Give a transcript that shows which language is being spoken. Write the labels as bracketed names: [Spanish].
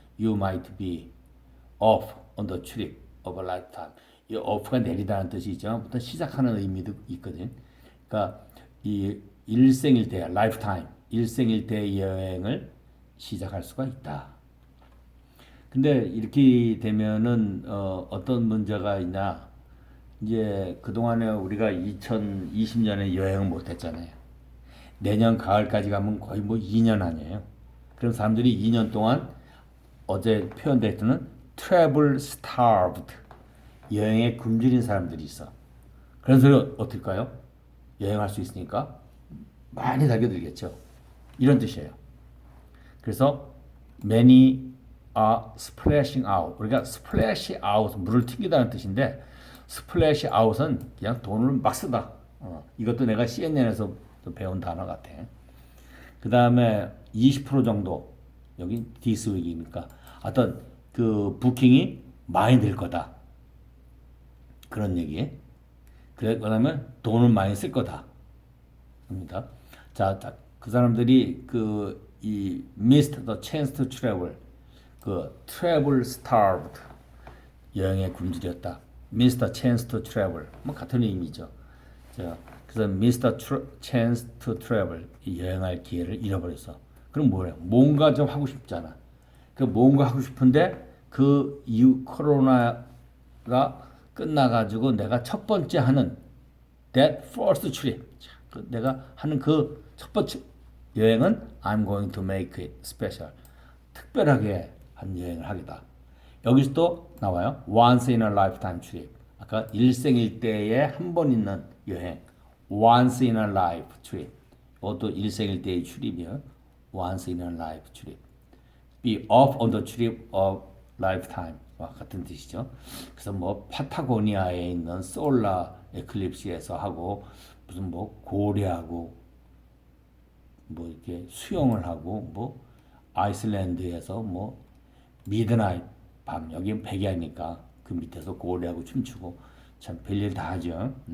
[English] You might be off on the trip of a lifetime. [Korean] 이 off가 내리다는 뜻이죠. 부터 시작하는 의미도 있거든. 그러니까 이 일생일대 lifetime, 일생일대 여행을 시작할 수가 있다. 근데 이렇게 되면은 어떤 문제가 있냐? 이제 그동안에 우리가 2020년에 여행을 못 했잖아요. 내년 가을까지 가면 거의 뭐 2년 아니에요. 그럼 사람들이 2년 동안 어제 표현됐던 [English] travel starved [Korean] 여행에 굶주린 사람들이 있어. 그런 소리 어떨까요? 여행할 수 있으니까 많이 달겨들겠죠. 이런 뜻이에요. 그래서 [English] many are splashing out. [Korean] 우리가 [English] splash out [Korean] 물을 튕기다는 뜻인데 splash out은 그냥 돈을 막 쓰다. 이것도 내가 CNN에서 배운 단어 같아. 그 다음에 20% 정도 여기 [English] this week [Korean] 이니까 어떤 그 부킹이 많이 될 거다. 그런 얘기. 그러면 돈을 많이 쓸 거다. 입니다. 자, 그 사람들이 그 이 [English] missed the chance to travel, [Korean] 그 [English] travel starved, [Korean] 여행에 굶주렸다. [English] missed the chance to travel, [Korean] 뭐 같은 의미죠. 자, 그래서 [English] missed the chance to travel, [Korean] 이 여행할 기회를 잃어버렸어. 그럼 뭐래? 뭔가 좀 하고 싶잖아. 그 뭔가 하고 싶은데 그 이후 코로나가 끝나가지고 내가 첫 번째 하는 [English] that first trip, [Korean] 내가 하는 그 첫 번째 여행은 [English] I'm going to make it special. [Korean] 특별하게 한 여행을 하겠다. [English] 여기서 또 나와요. Once in a lifetime trip. [Korean] 아까 일생일대에 한 번 있는 여행. [English] Once in a life trip. [Korean] 이것도 일생일대의 출입이요. [English] Once in a life trip. Be off on the trip of lifetime [Korean] 와 같은 뜻이죠. 그래서 뭐 파타고니아에 있는 솔라 에클립스에서 하고 무슨 뭐 고래하고 뭐 이렇게 수영을 하고 뭐 아이슬란드에서 뭐 미드나잇 밤 여기는 백야니까 그 밑에서 고래하고 춤추고 참 별일 다 하죠.